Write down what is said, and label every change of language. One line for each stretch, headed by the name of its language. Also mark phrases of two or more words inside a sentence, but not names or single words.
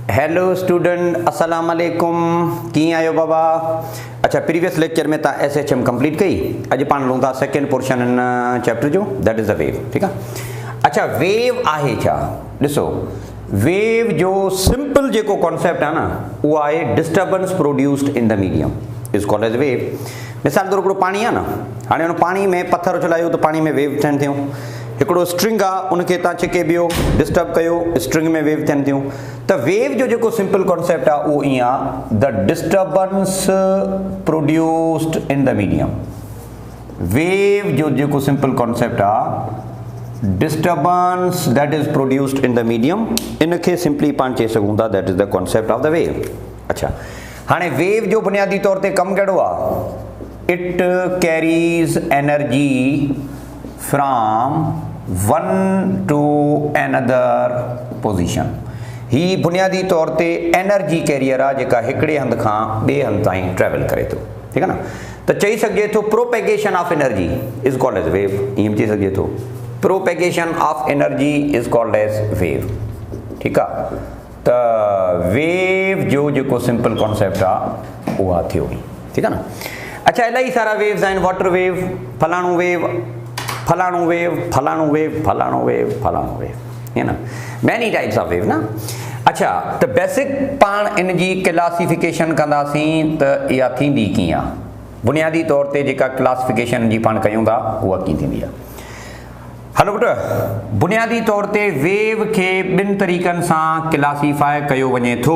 English: Hello student,
Arabic: السلام عليكم.
Sindhi: कीअं आहियो बाबा? अच्छा,
English: previous lecture
Sindhi: में तव्हां SHM कंप्लीट कई। अॼु पाण हलूं था
English: second portion
Sindhi: इन चैप्टर जो,
English: that is the wave.
Sindhi: ठीकु आहे। अच्छा, वेव आहे छा? ॾिसो, वेव जो सिंपल जेको कॉन्सेप्ट आहे न, उहो आहे
English: disturbance produced in the medium is called as wave.
Sindhi: मिसाल तौर हिकिड़ो पाणी आहे न, हाणे हुन पाणी में पथर उछलायो त पाणी में वेव थियनि थियूं। हिकिड़ो स्ट्रिंग आहे, उनखे तव्हां छिके ॿियो डिस्टर्ब कयो, स्ट्रिंग में वेव थियनि थियूं। त वेव जो जेको सिंपल कॉन्सेप्ट आहे उहो ईअं आहे,
English: the disturbance produced in the medium.
Sindhi: वेव जो जेको सिंपल कॉन्सेप्ट आहे,
English: disturbance that is produced in the medium,
Sindhi: इनखे सिंपली पाण चई सघूं था
English: that is the concept of the wave.
Sindhi: अच्छा, हाणे वेव जो बुनियादी तौर ते कमु कहिड़ो आहे?
English: It carries energy from one to another position.
Sindhi: ही बुनियादी तौर ते
English: energy carrier
Sindhi: आहे जेका हिकिड़े हंधि खां ॿिए हंधि ताईं ट्रेवल करे थो। ठीकु आहे न? त चई सघिजे थो
English: propagation of energy is called as wave.
Sindhi: ईअं चई सघिजे थो
English: propagation of energy is called as wave.
Sindhi: ठीकु आहे। त वेव जो जेको सिंपल कॉन्सेप्ट आहे उहा थ्योरी। ठीकु आहे न? अच्छा, इलाही सारा वेव्स आहिनि।
English: water wave,
Sindhi: फलाणो वेव, फलाणो वेव, फलाणो वेव, फलाणो वेव, फलाणो वेव, है ना,
English: many types of wave
Sindhi: ना। अच्छा, त बेसिक पाण इन जी क्लासिफिकेशन कंदासीं त इहा थींदी कीअं आहे? बुनियादी तौर ते जेका क्लासिफिकेशन जी पाण कयूं था उहा कीअं थींदी आहे? हलो पुट, बुनियादी तौर ते वेव खे ॿिनि तरीक़नि सां क्लासीफाई कयो वञे थो।